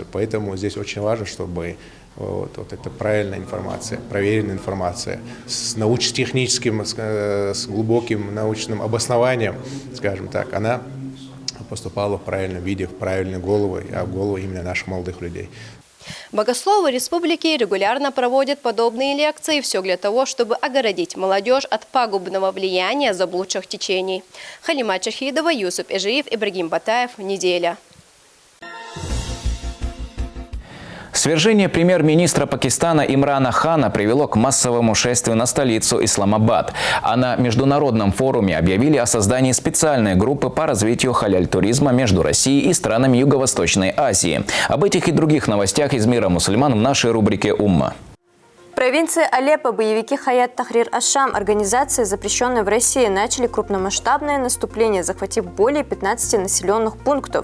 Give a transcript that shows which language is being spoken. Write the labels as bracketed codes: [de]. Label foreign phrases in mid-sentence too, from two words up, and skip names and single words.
[ru] Поэтому здесь очень важно, чтобы эта правильная информация, проверенная информация с научно-техническим, с глубоким научным обоснованием, скажем так, она поступало в правильном виде, в правильные головы, а в головы именно наших молодых людей. Богословы республики регулярно проводят подобные лекции, все для того, чтобы огородить молодежь от пагубного влияния заблудших течений. Халима Чахидова, Юсуп Эжиев, Ибрагим Батаев. Неделя. Свержение премьер-министра Пакистана Имрана Хана привело к массовому шествию на столицу Исламабад. А на международном форуме объявили о создании специальной группы по развитию халяль-туризма между Россией и странами Юго-Восточной Азии. Об этих и других новостях из мира мусульман в нашей рубрике «Умма». В провинции Алеппо боевики Хаят Тахрир Аш-Шам, организации, запрещенной в России, начали крупномасштабное наступление, захватив более 15 населенных пунктов.